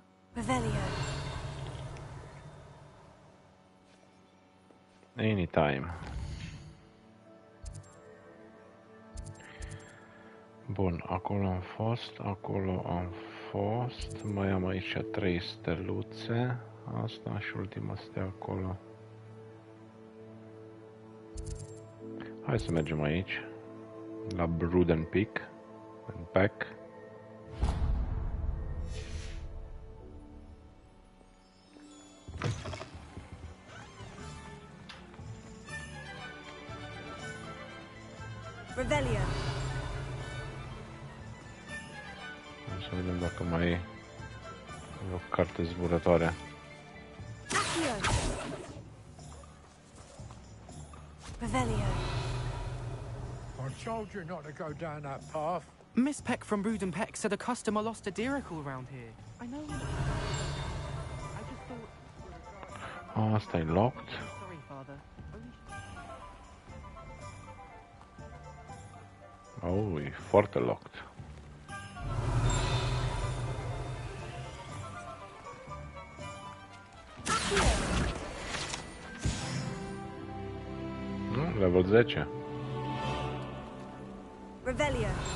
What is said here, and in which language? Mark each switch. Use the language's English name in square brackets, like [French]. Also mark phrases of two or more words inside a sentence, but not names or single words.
[English] Revelio. Anytime. [Romanian] Bun, acolo am fost, acolo am fost. Mai am aici 3 steluțe. Asta și ultima stea acolo. Hai să mergem aici. La Bruden Peak. [English] And back. [Romanian] Revelio. Să vedem dacă mai e o carte zburătoare. Accio. Revelio. [English] I told you not to go down that path. Miss Peck from Bruden Peck said a customer lost a deeracle around here. I know. I just thought. [Romanian] Asta e locked. [English] Sorry, Father. Only... [Romanian] Oh, e foarte locked. Level 10. Revelio.